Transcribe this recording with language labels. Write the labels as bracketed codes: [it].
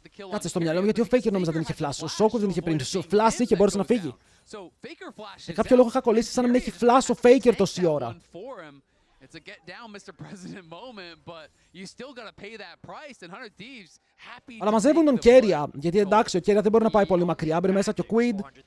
[el] Κάτσε στο μυαλό μου γιατί ο Faker νόμιζα δεν είχε flash. Ο Sokol δεν είχε πριν. Ο flash είχε, μπορούσε να φύγει. Σε κάποιο λόγο είχα κολλήσει σαν να μην έχει flash ο Faker τόση ώρα. [en] It's a get down, Mr. President moment, but you still gotta pay that price. And 100 Thieves happy. [el] Αλλά μαζεύουν τον Keria, γιατί εντάξει, ο Keria δεν μπορεί να πάει πολύ μακριά. Μπαίνει μέσα και ο Quid.